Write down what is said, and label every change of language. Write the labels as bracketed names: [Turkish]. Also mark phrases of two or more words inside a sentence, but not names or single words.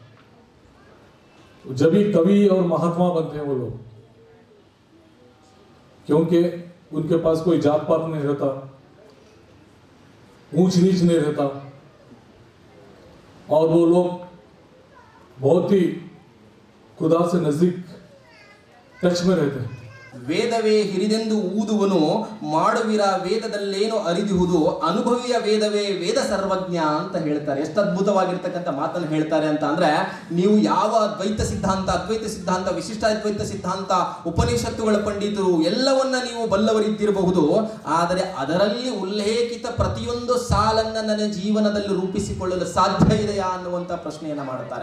[Hindi] जब भी कवि और महात्मा बनते हैं वो लोग, क्योंकि उनके पास कोई जात पात नहीं रहता, ऊंच नीच नहीं रहता, और वो लोग बहुत ही खुदा से नजदीक टच में रहते हैं। [Kannada] ವೇದವೇ ಹಿರಿದೆಂದು ಊದುವನು ಮಾಡುವಿರ ವೇದದಲ್ಲೇನು ಅರಿದಿಹುದು ಅನುಭವಿಯ ವೇದವೇ ವೇದ ಸರ್ವಜ್ಞ ಅಂತ ಹೇಳ್ತಾರೆ. ಎಷ್ಟು ಅದ್ಭುತವಾಗಿರ್ತಕ್ಕಂಥ ಮಾತನ್ನು ಹೇಳ್ತಾರೆ ಅಂತ ಅಂದ್ರೆ, ನೀವು ಯಾವ ದ್ವೈತ ಸಿದ್ಧಾಂತ, ಅದ್ವೈತ ಸಿದ್ಧಾಂತ, ವಿಶಿಷ್ಟಾದ್ವೈತ ಸಿದ್ಧಾಂತ, ಉಪನಿಷತ್ತುಗಳ ಪಂಡಿತರು ಎಲ್ಲವನ್ನ ನೀವು ಬಲ್ಲವರಿದ್ದಿರಬಹುದು, ಆದರೆ ಅದರಲ್ಲಿ ಉಲ್ಲೇಖಿತ ಪ್ರತಿಯೊಂದು ಸಾಲನ್ನ ನನ್ನ ಜೀವನದಲ್ಲಿ ರೂಪಿಸಿಕೊಳ್ಳಲು ಸಾಧ್ಯ ಇದೆಯಾ ಅನ್ನುವಂತ ಪ್ರಶ್ನೆಯನ್ನ ಮಾಡುತ್ತಾರೆ.